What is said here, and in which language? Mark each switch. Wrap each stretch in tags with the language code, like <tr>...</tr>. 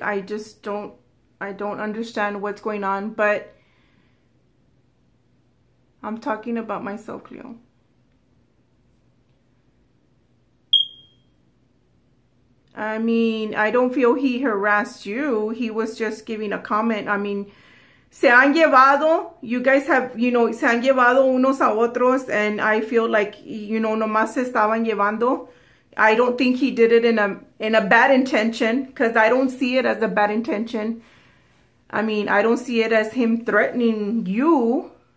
<en>I don't understand what's going on, but I'm talking about myself, Cleo. I mean, I don't feel he harassed you. He was just giving a comment. I mean,</en> <es>se han llevado,</es> <en>you guys have, you know,</en> <es>se han llevado unos a otros,</es> <en>and I feel like, you know,</en> <es>nomás se estaban llevando.</es> <en>I don't think he did it in a bad intention, because I don't see it as a bad intention. I mean, I don't see it as him threatening you.</en>